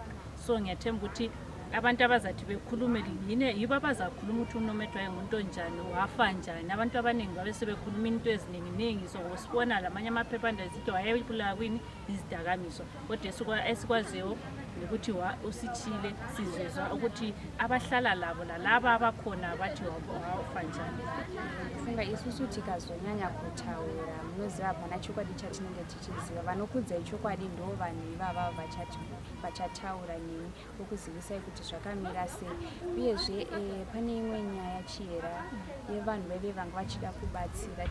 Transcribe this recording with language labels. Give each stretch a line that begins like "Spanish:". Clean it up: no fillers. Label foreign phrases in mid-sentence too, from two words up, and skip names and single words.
North Ndebele: So ngiyathemba ukuthi abantu abazathi bekhulume yibo abazakhuluma ukuthi uNomaatter ayingumuntu onjani, wafa njani. Abantu abaningi babe sebekhuluma into eziningi, so usibona lamanye amaphephandaba sithi wayebulawa kwini izidakamizwa. Kodwa esikwaziyo ukuthi usichile, sizezwa ukuthi abahlala labo lalaba abakhona bathi wafa njani.
Shona: Funga isusu tikazonyanya kutaura munoziva hapana chokwadi chatinenge tichiziva. Vanokudza chokwadi ndo vanhu ivava vachataura nemi vokuzivisai kuti zvakamira sei. Uyezve pane imwe nyaya Chiera yevanhu veve vanga vachida kubatsira.